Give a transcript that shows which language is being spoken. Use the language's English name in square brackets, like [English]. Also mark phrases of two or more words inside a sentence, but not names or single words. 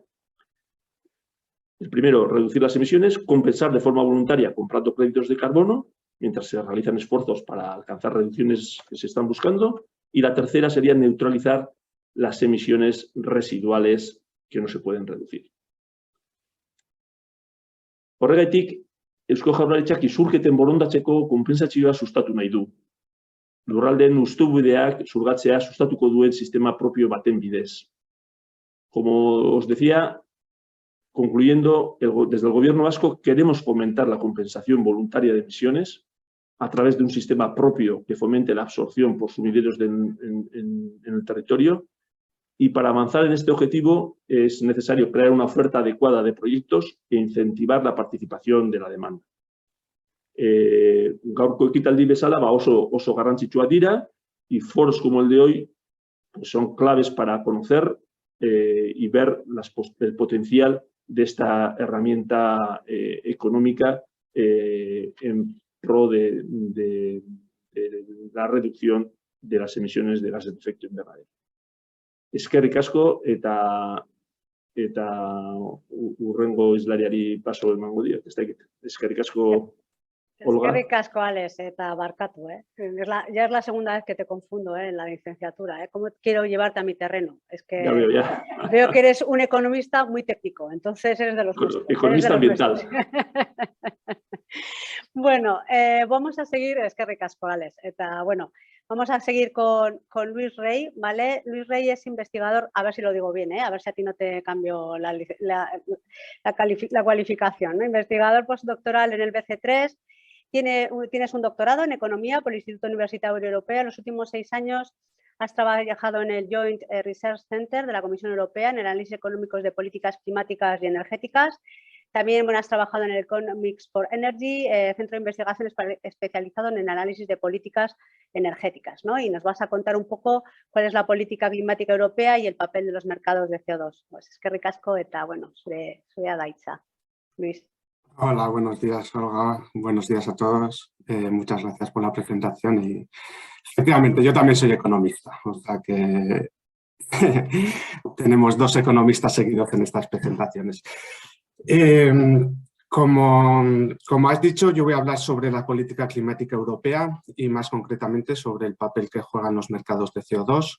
[Spanish] El primero, reducir las emisiones, compensar de forma voluntaria comprando créditos de carbono, mientras se realizan esfuerzos para alcanzar reducciones que se están buscando. Y la tercera sería neutralizar las emisiones residuales que no se pueden reducir. [Basque] Horregatik, Eusko Jaurlaritzak isurketen borondatzeko konpentsazioa sustatu nahi du. Lurraldeen hustubideak zurgatzea sustatuko duen sistema propio baten bidez. [Spanish] Como os decía, concluyendo, desde el Gobierno vasco queremos fomentar la compensación voluntaria de emisiones a través de un sistema propio que fomente la absorción por sumideros en el territorio Y para avanzar en este objetivo es necesario crear una oferta adecuada de proyectos e incentivar la participación de la demanda. [Basque] Gaurko ekitaldi bezala oso garrantzitsuak dira [Spanish] y foros como el de hoy pues son claves para conocer y ver el potencial de esta herramienta económica en pro de la reducción de las emisiones de gases de efecto invernadero. [Basque] Eskerrik asko eta hurrengo hizlariari paso emango diot. Eskerrik asko, Olga. Eskerrik asko, Alex, eta barkatu, [Spanish] ya es la segunda vez que te confundo, en la licenciatura, ¿Cómo quiero llevarte a mi terreno? Es que ya veo, ya. Veo que eres un economista muy técnico, entonces eres de los nuestros. Economista ambiental. Bueno, vamos a seguir, [Basque] eskerrik asko, Alex, eta bueno, [Spanish] vamos a seguir con Luis Rey, ¿vale? Luis Rey es investigador, a ver si lo digo bien, a ver si a ti no te cambio la cualificación, ¿no? Investigador postdoctoral en el BC3, tienes un doctorado en Economía por el Instituto Universitario Europeo. En los últimos 6 años has trabajado en el Joint Research Center de la Comisión Europea en el análisis económicos de políticas climáticas y energéticas. También has trabajado en el Economics for Energy, centro de investigación especializado en el análisis de políticas energéticas, ¿no? Y nos vas a contar un poco cuál es la política climática europea y el papel de los mercados de CO2. [Basque] Pues eskerrik asko eta, bueno, zure adaitza. Luis. [Spanish] Hola, buenos días, Olga. Buenos días a todos. Muchas gracias por la presentación y efectivamente yo también soy economista, o sea que tenemos 2 economistas seguidos en estas presentaciones. Como has dicho, yo voy a hablar sobre la política climática europea y más concretamente sobre el papel que juegan los mercados de CO2.